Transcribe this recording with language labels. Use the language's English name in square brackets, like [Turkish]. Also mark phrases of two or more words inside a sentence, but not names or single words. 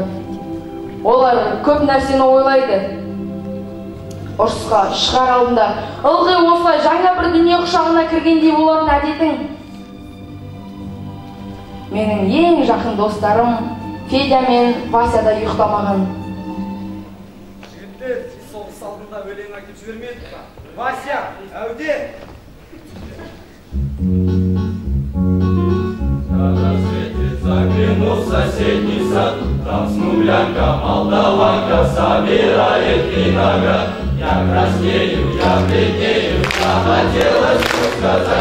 [Kazakh] Олар көп нәрсені ойлайды. Ұрысқа шығар алдында ылғи осылай жаңа бір дүние құшағына кіргендей болатын әдетің. Менің ең жақын достарым Федя мен Вася да ұйықтамаған. Жігіттер, сіз соғыс алдында өлең айтып жібермедік па? Вася, әуде! [Russian] Когда светит, заглянул в соседний сад, там смуглянка, молдаванка собирает виноград. Я краснею, я бледнею, захотелось все сказать.